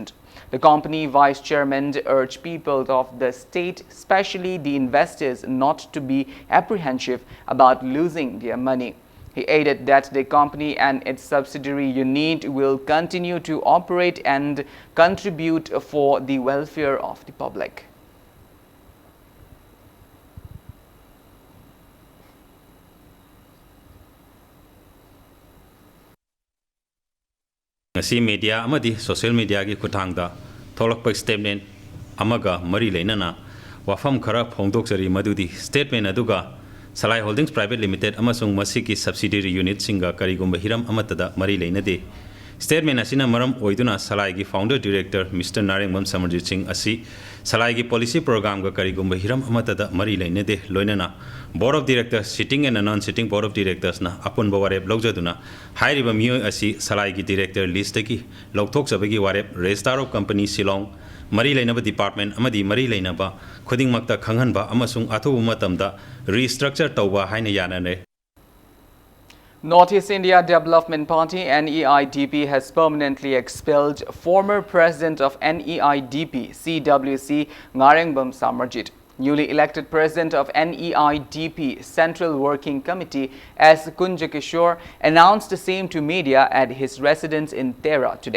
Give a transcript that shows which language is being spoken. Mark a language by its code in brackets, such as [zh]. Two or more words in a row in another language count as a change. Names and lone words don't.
[en] The company vice chairman urged people of the state, especially the investors, not to be apprehensive about losing their money. He added that the company and its subsidiary unit will continue to operate and contribute for the welfare of the public. [mni] ngasi media amadi [en] social media [mni] gi kuthangda tholakpa statement amaga mari leinana wafam khara phongdoksari madudi statement aduga Salai Holdings Private Limited amasung masiki subsidiary unit singa karigumba hiram amatada mari leinade statement asina maram oiduna salai gi [en] founder director [mni] Mr. Narengbam Samarjit Singh asi salai gi [en] policy program [mni] ga karigumba hiram amata da mari laine de loinana [en] board of directors sitting and non sitting board of directors [mni] na apun bawarep logjaduna hairiba miyo asi salai gi [en] director list [mni] ki lokthok sabagi warep [en] registrar of company [mni] Silong Mari Lainaba Department Amadi Mari Lainaba Kuding Makta Kanganba Amasung Atu Matamda restructure Tauba Haina Yanane. [en] Northeast India Development Party NEIDP has permanently expelled former president of NEIDP CWC Narengbam Samarjit. Newly elected president of NEIDP Central Working Committee S. Kunja Kishore announced the same to media at his residence in Tera today.